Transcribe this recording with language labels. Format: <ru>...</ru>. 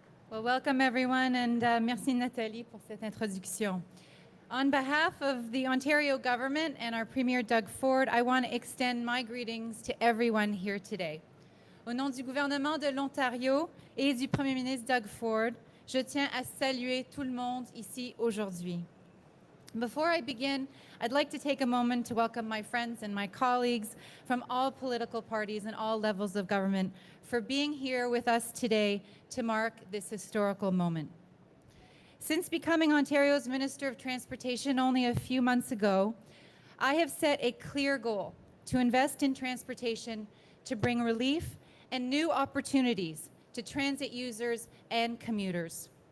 <en>Well, welcome everyone, and</en> <fr>merci Nathalie pour cette introduction.</fr> <en>On behalf of the Ontario government and our Premier Doug Ford, I want to extend my greetings to everyone here today.</en> <fr>Au nom du gouvernement de l'Ontario et du Premier ministre Doug Ford, je tiens à saluer tout le monde ici aujourd'hui.</fr> <en>Before I begin, I'd like to take a moment to welcome my friends and my colleagues from all political parties and all levels of government for being here with us today to mark this historical moment. Since becoming Ontario's Minister of Transportation only a few months ago, I have set a clear goal to invest in transportation to bring relief and new opportunities to transit users and commuters.</en>